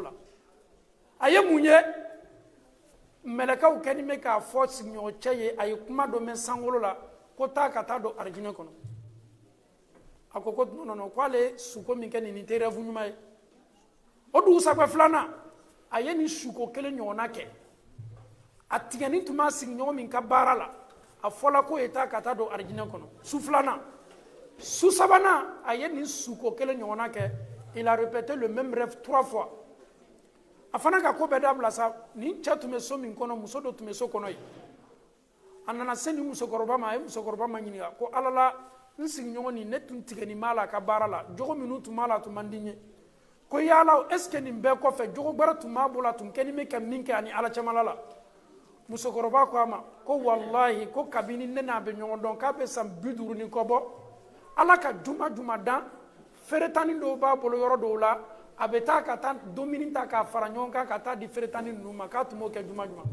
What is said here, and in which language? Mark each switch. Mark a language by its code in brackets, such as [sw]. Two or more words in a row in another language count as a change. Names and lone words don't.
[bm] la a ye mun ye mɛlɛkɛw kɛni bɛ k'a fɔ sigiɲɔgɔn cɛ ye a ye kuma dɔ mɛn sankolo la ko taa ka taa don arijinɛ kɔnɔ a ko non k'ale suko min kɛ nin tɛ rêve ɲuman ye o dugusajɛ filanan a ye nin suko kelen ɲɔgɔnna kɛ a tigɛni tun b'a sigiɲɔgɔn min ka baara la a fɔla k'o ye taa ka taa don arijinɛ kɔnɔ su filanan su sabanan a ye nin suko kelen ɲɔgɔnna kɛ [fr] il a répété le même rêve 3 fois [bm] a fana ka ko bɛɛ dabila sa nin cɛ tun bɛ so min kɔnɔ muso dɔ tun bɛ so kɔnɔ yen a nana se nin musokɔrɔba ma a ye musokɔrɔba ma ɲininka ko ala la n sigiɲɔgɔn nin ne tun tigɛni b'a la a ka baara la jogo minnu tun b'a la a tun man di n ye ko yala [fr] est ce que [bm] nin bɛɛ kɔfɛ jogo gbɛrɛ tun b'a bolo a tun kɛni bɛ ka min kɛ ani ala cɛmala la musokɔrɔba ko a ma ko walahi ko kabini ne n'a bɛ ɲɔgɔn dɔn k'a bɛ san 50 ni kɔ bɔ ala ka juma dan feretani dɔw b'a bolo yɔrɔ dɔw la a bɛ taa ka taa domini ta k'a fara ɲɔgɔn kan ka taa di feretani ninnu ma k'a tun b'o kɛ juma